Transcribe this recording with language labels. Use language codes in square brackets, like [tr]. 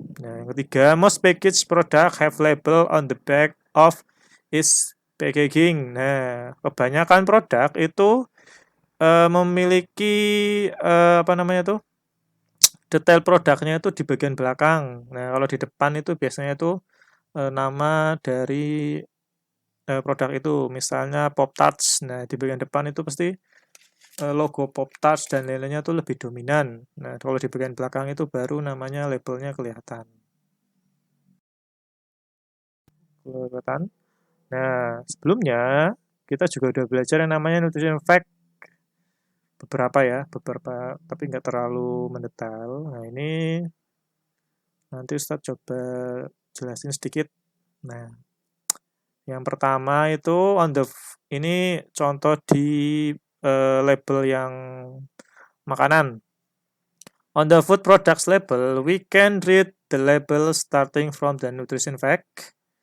[id] Nah, yang ketiga, [en] most packaged product have label on the back of its packaging. [id] Nah, kebanyakan produk itu memiliki apa namanya tuh, detail produknya itu di bagian belakang. Nah, kalau di depan itu biasanya itu nama dari produk itu, misalnya Pop Tarts. Nah, di bagian depan itu pasti logo Pop Tarts dan lain-lainnya itu lebih dominan. Nah, kalau di bagian belakang itu baru namanya labelnya kelihatan. Nah, sebelumnya kita juga udah belajar yang namanya nutrition fact, beberapa, tapi nggak terlalu mendetail. Nah, ini nanti Ustadz coba jelasin sedikit. Nah, yang pertama itu ini contoh di label yang makanan. [en] On the food products label, we can read the label starting from the nutrition fact.